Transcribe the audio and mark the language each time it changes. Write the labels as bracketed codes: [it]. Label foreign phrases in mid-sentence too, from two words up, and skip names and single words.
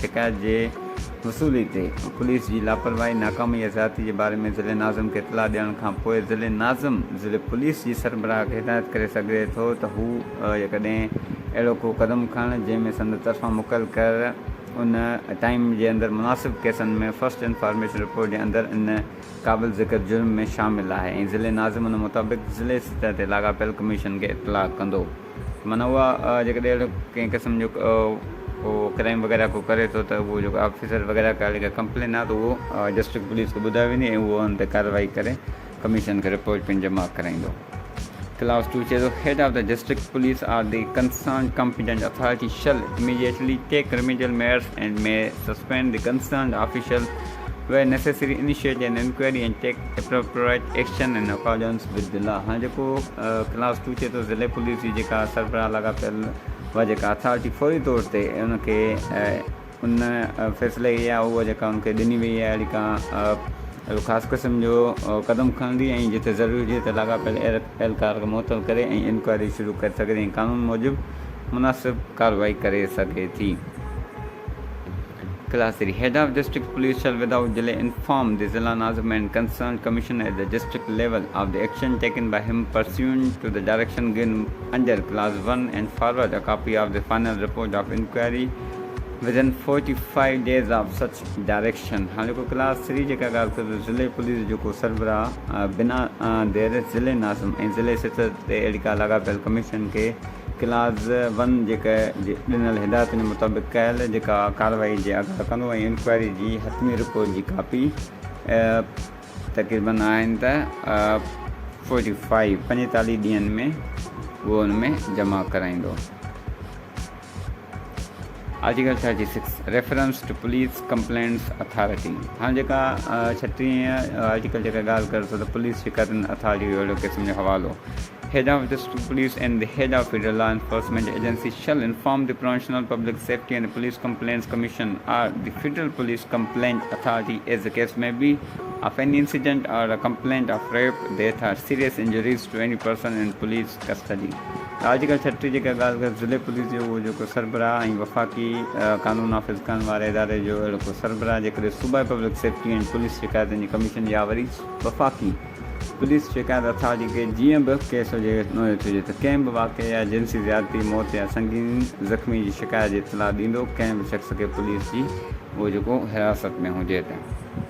[sd] शिकायत जे वसूली ते पुलिस जी लापरवाही नाकामी या ज़्यादती जे बारे में ज़िले नाज़िम खे इतला ॾियण खां पोइ ज़िले नाज़िम ज़िले पुलिस जी सरबराह खे हिदायत करे सघे थो त हू जेकॾहिं अहिड़ो को क़दम खणण जंहिंमें संद तरफ़ां मुक़ररु कर उन टाइम जे अंदरि मुनासिब केसनि में [en] First Information Report [sd] जे अंदरि इन क़ाबिल ज़िक्र जुर्म में शामिल आहे ऐं ज़िले नाज़िम उन मुताबिक़ ज़िले सतह ते लाॻापियल कमीशन खे इतला कंदो। माना उहा जेकॾहिं अहिड़ो कंहिं क़िस्म जो को क्राइम वग़ैरह को करे थो त उहो जेको ऑफिसर वग़ैरह का अहिड़ी का कंप्लेन आहे त उहो [en] District Police [sd] खे ॿुधाए वेंदी ऐं उहो हुन ते कार्रवाई करे कमीशन खे रिपोर्ट पिणु जमा कराईंदो। [en] Clause 2 says the head of the district police or the concerned competent authority shall immediately take remedial measures and may suspend the concerned official where necessary, initiate an inquiry and take appropriate action in accordance with the law. [sd] हाँ जेको क्लास 2 चए थो ज़िले पुलिस जी जेका सरबराह लॻापियल उहा जेका अथॉरिटी फौरी तौर ते उनखे उन फ़ैसिले या उहा जेका उनखे ॾिनी वई आहे अहिड़ी का ख़ासि क़िस्म जो क़दम खणंदी ऐं जिते ज़रूरी हुजे त लाॻापियल एहलकार खे मुअतल करे ऐं इंक्वायरी शुरू करे सघे ऐं कानून मूजिबि मुनासिब कार्रवाई करे सघे थी। [en] Class 3 Head of District Police shall without delay inform the Zilla Nazim and concerned commission at the district level of the action taken by him pursuant to the direction given under Clause 1 and forward a copy of the final report of inquiry within 45 days of such direction. [sd] हाँ जेको क्लास 3 जेका ॻाल्हि करे ज़िले पुलिस जेको सरबराह बिना देर ज़िले नाज़िम ऐं ज़िले सतह ते अहिड़ी का लाॻापियल कमीशन खे क्लास 1 जेका ॾिनल हिदायतुनि मुताबिक़ कयल जेका कार्रवाई जे अॻु कंदो ऐं इंक्वायरी जी हतमी रिपोर्ट जी कापी तक़रीबन आहिनि त 45 ॾींहंनि में उहो हुन में जमा कराईंदो। [en] Article 36 Reference to Police Complaints Authority. [sd] हाँ जेका 36 आर्टिकल जेका ॻाल्हि करे थो त पुलिस शिकायतुनि अथॉरिटी जो अहिड़ो क़िस्म जो हवालो [en] Head of District Police and the Head of Federal Law Enforcement Agency shall inform the Provincial Public Safety and the Police Complaints Commission or the Federal Police Complaint Authority, as the case may be, of any incident or a complaint of rape, death or serious injuries to any person in police custody. [sd] आर्टिकल 36 जेका ॻाल्हि करे ज़िले पुलिस जो उहो जेको सरबराह ऐं वफ़ाक़ी कानून नाफ़िज़ करण वारे इदारे जो अहिड़ो को सरबराह जेकॾहिं सूबाई [en] Public Safety [sd] ऐं पुलिस शिकायतुनि जी कमीशन या वरी वफ़ाक़ी पुलिस शिकायत अथॉरिटी खे जीअं बि केस हुजे हुजे त कंहिं बि वाक़े या जिनसी ज़्यादती मौत या संगीन ज़ख़्मी जी शिकायत जी इतला ॾींदो कंहिं बि शख़्स खे पुलिस जी उहो जेको हिरासत में हुजे त।